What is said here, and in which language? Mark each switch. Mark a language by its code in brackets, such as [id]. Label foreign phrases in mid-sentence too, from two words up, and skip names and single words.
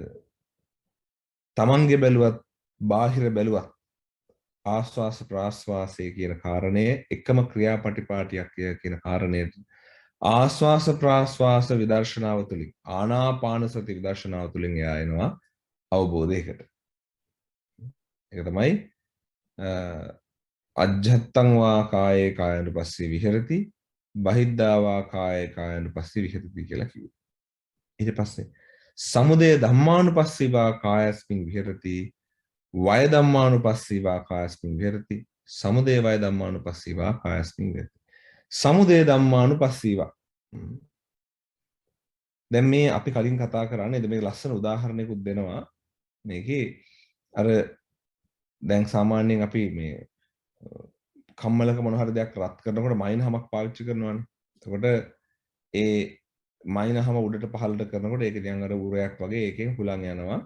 [si] තමන්ගේ බැලුවත් බාහිර බැලුවත් ආස්වාස ප්‍රාස්වාසයේ කියන කාරණය එකම ක්‍රියාපටිපාටියක් කියන කාරණයට ආස්වාස ප්‍රාස්වාස විදර්ශනාව තුළින් ආනාපාන සති විදර්ශනාව තුළින් යනවා අවබෝධයකට. ඒක තමයි [pi] අජ්ජත්තං වා කායේ කායනුපස්සී විහෙරති බහිද්ධා වා කායේ කායනුපස්සී විහෙරති [si] කියලා කිව්වා. [pi] ඊට පස්සේ සමුදය ධම්මානුපස්සී වා කායස්මින් විහෙරති වය ධම්මානුපස්සී වා කායස්මින් විහෙරති සමුදය වය ධම්මානුපස්සී වා කායස්මින් විහෙරති. සමුදය ධම්මානුපස්සී වා. [si] දැන් මේ අපි කලින් කතා කරන්නේ මේ ලස්සන උදාහරණයකුත් දෙනවා. මේකේ අර දැන් සාමාන්‍යයෙන් අපි මේ කම්මලක මොන හරි දෙයක් රත් කරනකොට මයින් හැමක් පාවිච්චි කරනවානේ. එතකොට ඒ මයින් හැම උඩට පහළට කරනකොට ඒක නිකන් අර උරයක් වගේ එකෙන් හුලං යනවා.